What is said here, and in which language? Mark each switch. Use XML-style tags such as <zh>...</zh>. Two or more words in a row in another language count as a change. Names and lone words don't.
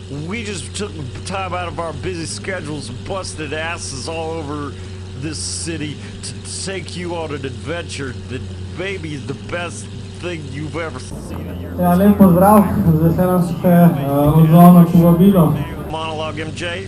<en>we just took time out of our busy schedules and busted asses all over this city to take you on an adventure that maybe is the best thing you've ever seen in your</en> <sl>Ja, lep pozdrav, z veseljem se odzval na povabilo.</sl> <en>monologue, MJ.</en>